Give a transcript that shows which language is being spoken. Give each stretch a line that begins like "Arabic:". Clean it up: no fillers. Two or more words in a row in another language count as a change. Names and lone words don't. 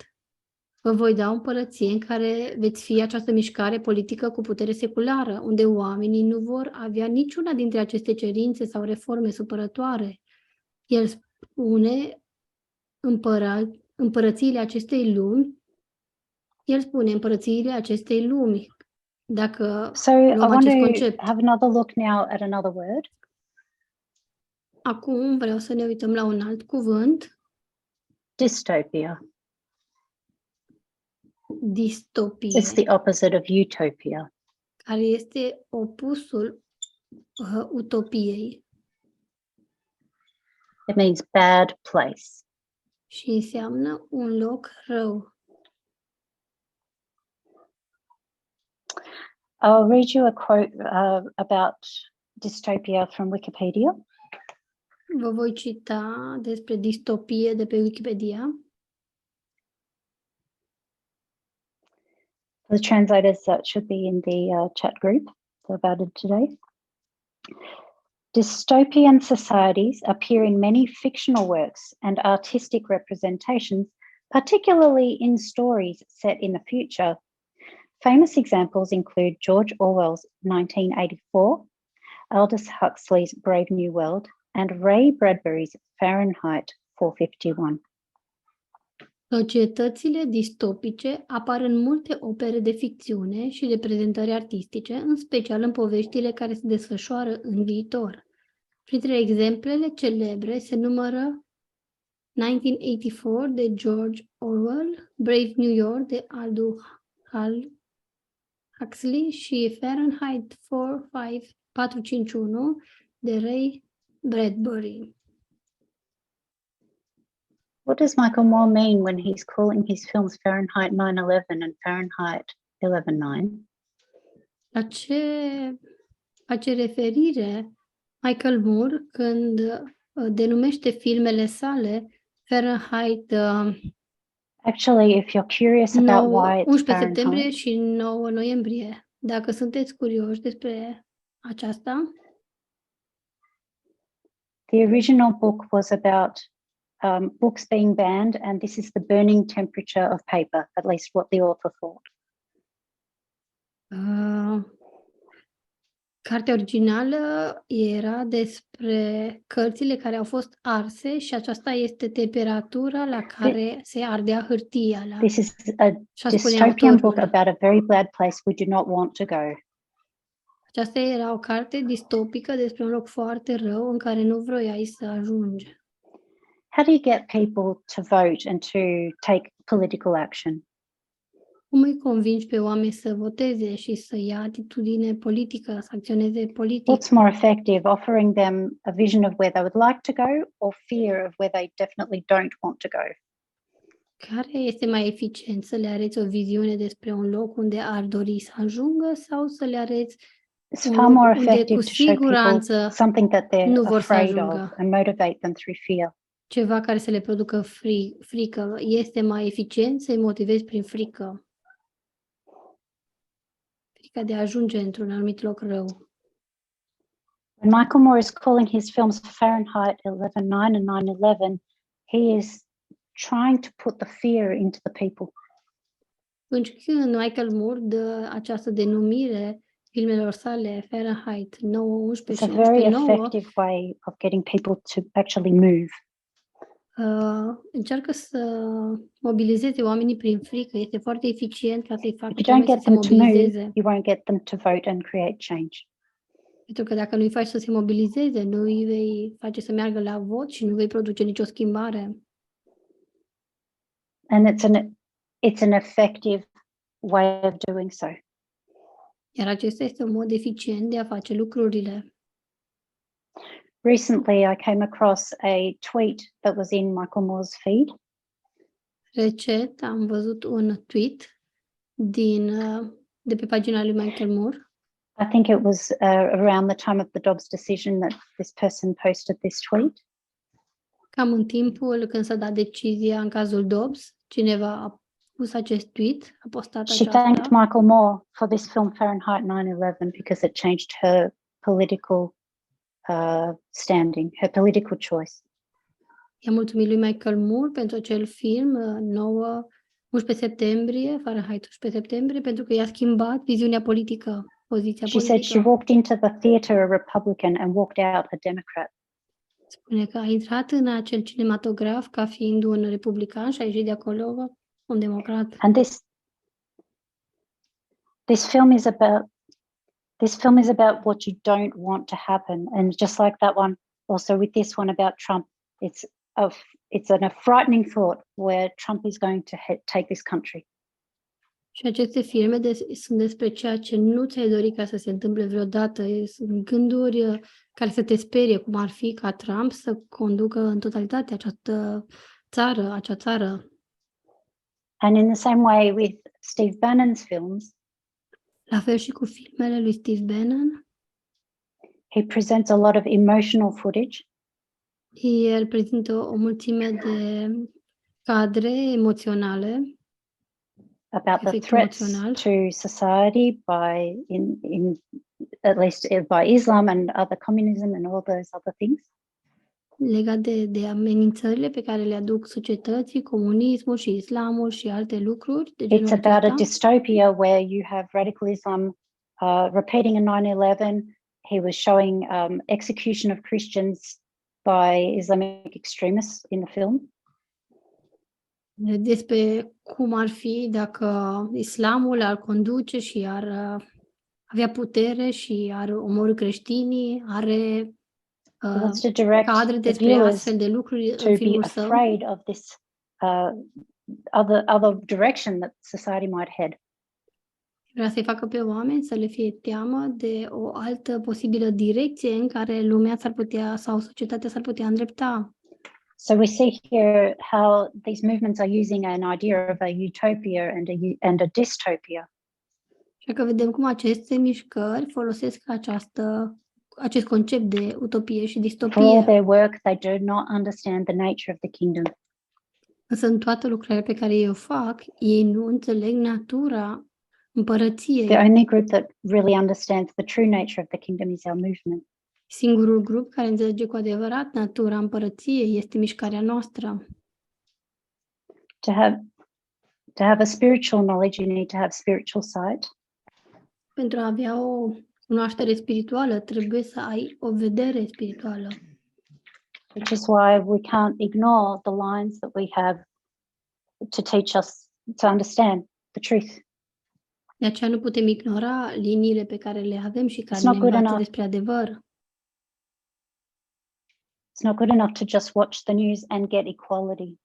Romanian: Vă voi da o împărăție în care veți fi această mișcare politică cu putere seculară, unde oamenii nu vor avea niciuna dintre aceste cerințe sau reforme supărătoare. El spune împărățiile acestei lumi. El spune împărățiile acestei lumi. Dacă
English: So I
Romanian: luăm
English: want
Romanian: acest
English: to
Romanian: concept.
English: have another look now at another word.
Romanian: Acum vreau să ne uităm la un alt cuvânt.
English: Dystopia.
Romanian: Distopie,
English: It's the opposite of utopia.
Romanian: care este opusul utopiei
English: It means bad place.
Romanian: și înseamnă un loc rău.
English: I'll read you a quote about dystopia from Wikipedia.
Romanian: Vă voi cita despre distopie de pe Wikipedia.
English: The translators should be in the chat group about it today. Dystopian societies appear in many fictional works and artistic representations, particularly in stories set in the future. Famous examples include George Orwell's 1984, Aldous Huxley's Brave New World, and Ray Bradbury's Fahrenheit 451.
Romanian: Societățile distopice apar în multe opere de ficțiune și de prezentări artistice, în special în poveștile care se desfășoară în viitor. Printre exemplele celebre se numără 1984 de George Orwell, Brave New York de Aldous Huxley și Fahrenheit 451 de Ray Bradbury.
English: What does Michael Moore mean when he's calling his films Fahrenheit 9/11 and Fahrenheit 11/9?
Romanian: La ce face referire Michael Moore când denumește filmele sale Fahrenheit
English: Actually, if you're curious about why it's
Romanian: 11 septembrie
English: Fahrenheit,
Romanian: și 9 noiembrie. Dacă sunteți curioși despre aceasta,
English: the original book was about books being banned, and this is the burning temperature of paper, at least what the author thought.
Romanian: cartea originală era despre cărțile care au fost arse și aceasta este temperatura la care se ardea hârtia.
English: This is a dystopian book about a very bad place we do not want to go.
Romanian: Aceasta era o carte distopică despre un loc foarte rău în care nu vroiai să ajungi.
English: How do you get people to vote and to take political action?
Romanian: Cum îi convingi pe oameni să voteze și să ia atitudine politică, să acționeze politic?
English: What's more effective, offering them a vision of where they would like to go or fear of where they definitely don't want to go?
Romanian: Care este mai eficient? Să le arăți o viziune despre un loc unde ar dori să ajungă sau să le arăți
English: It's far more
Romanian: unde
English: effective
Romanian: cu
English: to show people
Romanian: siguranță
English: something that they're
Romanian: nu vor să
English: afraid of
Romanian: ajungă?
English: and motivate them through fear.
Romanian: Ceva care să le producă frică. Este mai eficient să-i motivezi prin frică. Frica de a ajunge într-un anumit loc rău.
English: When Michael Moore is calling his films Fahrenheit 11/9 and 9/11, he is trying to put the fear into the people.
Romanian: Atunci când Michael Moore dă această denumire filmelor sale Fahrenheit 9/11
English: It's
Romanian: și
English: a very
Romanian: 11/9,
English: effective way of getting people to actually move.
Romanian: încearcă să mobilizeze oamenii prin frică. Este foarte eficient ca să-i facă
English: If you don't
Romanian: oamenii
English: get
Romanian: să se
English: them to move,
Romanian: mobilizeze.
English: you won't get them to vote and create change.
Romanian: Pentru că dacă nu-i faci să se mobilizeze, nu îi vei face să meargă la vot și nu vei produce nicio schimbare.
English: And it's an effective way of doing so.
Romanian: Iar acesta este un mod eficient de a face lucrurile.
English: Recently, I came across a tweet that was in Michael Moore's feed.
Romanian: Recent am văzut un tweet de pe pagina lui Michael Moore.
English: I think it was around the time of the Dobbs decision that this person posted this tweet.
Romanian: Cam în timpul când s-a dat decizia în cazul Dobbs, cineva a pus acest tweet, a postat
English: She thanked
Romanian: aceasta.
English: Michael Moore for this film Fahrenheit 9/11 because it changed her political standing, her political choice.
Romanian: I-a mulțumit lui Michael Moore pentru acel film 11 septembrie, Fahrenheit 11 septembrie, pentru că i-a schimbat viziunea politică, poziția
English: She said she
Romanian: politică.
English: walked into the theatre a Republican and walked out a Democrat.
Romanian: Spune că a intrat în acel cinematograf ca fiind un republican și a ieșit de acolo un democrat.
English: And this film is about what you don't want to happen. And just like that one, also with this one about Trump, it's a frightening thought where Trump is going to take this country.
Romanian: Și aceste filme sunt despre ceea ce nu ți-ai dori ca să se întâmple vreodată. Sunt gânduri care să te sperie, cum ar fi ca Trump să conducă în totalitate acea țară.
English: And in the same way with Steve Bannon's films,
Romanian: La fel și cu filmele lui Steve Bannon,
English: he presents a lot of emotional footage.
Romanian: el prezintă o mulțime de cadre emoționale
English: About the
Romanian: efect
English: threats
Romanian: emoțional
English: to society at least by Islam and other communism and all those other things.
Romanian: legat de amenințările pe care le aduc societății, comunismul și islamul și alte lucruri de genul
English: It's about a
Romanian: acesta.
English: dystopia where you have radical Islam repeating in 9/11. he was showing execution of Christians by Islamic extremists in the film.
Romanian: Despre cum ar fi dacă islamul ar conduce și ar avea putere și ar omorî creștinii, are
English: He wants to direct
Romanian: cadre
English: the
Romanian: despre
English: viewers
Romanian: astfel de lucruri
English: to
Romanian: în
English: be
Romanian: filmul său.
English: afraid of this other direction that society might head.
Romanian: Vrea să-i facă pe oameni să le fie teamă de o altă posibilă direcție în care lumea s-ar putea sau societatea s-ar putea îndrepta.
English: So we see here how these movements are using an idea of a utopia and a dystopia.
Romanian: Așa că vedem cum aceste mișcări folosesc acest concept de utopie și
English: For all
Romanian: distopie.
English: their work, they do not understand the nature of the kingdom.
Romanian: Însă în toată lucrarea pe care ei o fac, ei nu înțeleg natura împărăției.
English: The only group that really understands the true nature of the kingdom is our movement.
Romanian: Singurul grup care înțelege cu adevărat natura împărăției este mișcarea noastră.
English: To have a spiritual knowledge, you need to have spiritual sight.
Romanian: Pentru a avea o cunoaștere spirituală, trebuie să ai o vedere spirituală.
English: Which is why we can't ignore the lines that we have to teach us to understand the truth.
Romanian: De aceea nu putem ignora liniile pe care le avem și care
English: It's not
Romanian: ne
English: good
Romanian: învață
English: enough.
Romanian: despre adevăr.
English: It's not good enough to just watch the news and get equality.